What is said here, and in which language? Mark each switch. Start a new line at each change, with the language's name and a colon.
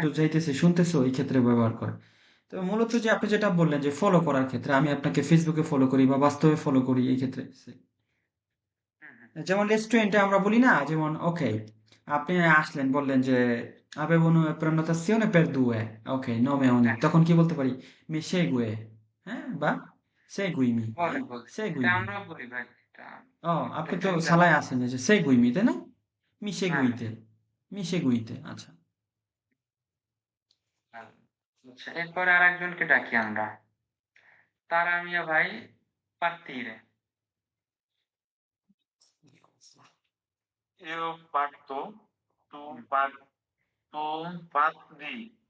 Bangla: যতদূর যাইতেছি শুনতেছো এই ক্ষেত্রে ব্যবহার করে তো মূলত যে আপনি যেটা বললেন যে ফলো করার ক্ষেত্রে আমি আপনাকে ফেসবুকে ফলো করি বা বাস্তবে ফলো করি এই ক্ষেত্রে যেমন রেস্টুরেন্টে আমরা বলি না যেমন ওকে আপনি আসলেন বললেন যে
Italian: avevo una prenotazione per due ok nome oni
Bangla: হ্যাঁ তখন কি বলতে পারি
Italian: mi segue
Bangla: হ্যাঁ বা seguimi বলে হ্যাঁ বলে এটা
Italian: seguimi
Bangla: আমরাও বলি ভাই এটা ও আপনি তো এটা সালায় আছেন যে seguimi তাই না mi হ্যাঁ
Italian: seguite mi seguite আচ্ছা
Bangla: হ্যাঁ। আচ্ছা এরপরে আর একজনকে ডাকি আমরা তারা মিয়া ভাই পাত্তিরে
Italian: Io parto, tu parti, tu parti,